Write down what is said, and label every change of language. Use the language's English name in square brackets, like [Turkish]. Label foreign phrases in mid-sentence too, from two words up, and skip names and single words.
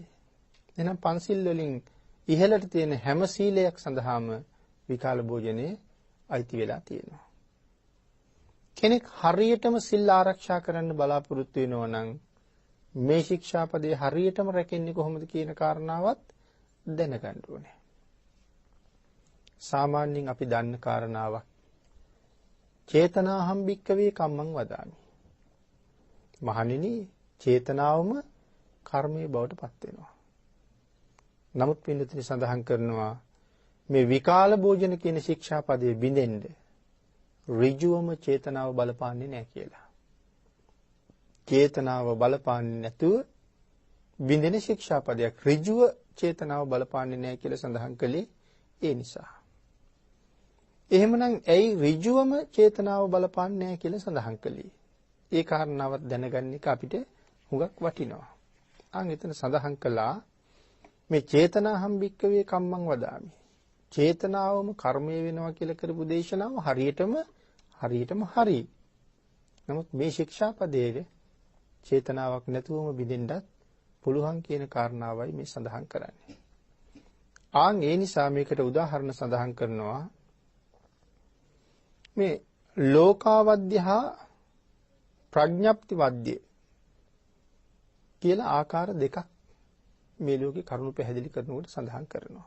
[Sinhala] එහෙනම් පන්සිල් වලින් ඉහළට තියෙන හැම සීලයක් සඳහාම විකාල භෝජනේ අයිති වෙලා තියෙනවා. කෙනෙක් හරියටම සිල් ආරක්ෂා කරන්න බලාපොරොත්තු වෙනවා නම් මේ ශික්ෂාපදේ හරියටම රැකෙන්නේ කොහොමද කියන කාරණාවත් දැනගන්න ඕනේ. සාමාන්‍යයෙන් අපි දන්න කාරණාවක්. [Pali] චේතනාහම් භික්කවේ කම්මං වදාමි. [Sinhala] මහණෙනි චේතනාවම කර්මයේ බවට පත් වෙනවා. නමුත් පින්නතුනි සඳහන් කරනවා මේ විකාල භෝජන කියන ශික්ෂාපදයේ බිඳෙන්න ඍජුවම චේතනාව බලපාන්නේ නැහැ කියලා. චේතනාව බලපාන්නේ නැතුව බිඳෙන ශික්ෂාපදයක් ඍජුව චේතනාව බලපාන්නේ නැහැ කියලා සඳහන් කළේ ඒ නිසා. එහෙමනම් ඇයි ඍජුවම චේතනාව බලපාන්නේ නැහැ කියලා සඳහන් කළේ? ඒ කාරණාවත් දැනගන්න එක අපිට හුඟක් වටිනවා. එතන සඳහන් කළා මේ [Pali] චේතනාහම් භික්කවේ කම්මං වදාමි. [Sinhala] චේතනාවම කර්මය වෙනවා කියලා කරපු දේශනාව හරියටම හරි. නමුත් මේ ශික්ෂාපදයේ චේතනාවක් නැතුවම බිඳෙන්නත් පුළුවන් කියන කාරණාවයි මේ සඳහන් කරන්නේ. ඒ නිසා මේකට උදාහරණ සඳහන් කරනවා මේ ලෝකාවද්‍ය හා ප්‍රඥප්ති වද්‍ය කියලා ආකාර දෙකක් මේ ලෝකේ කරුණු පැහැදිලි කරනකොට සඳහන් කරනවා.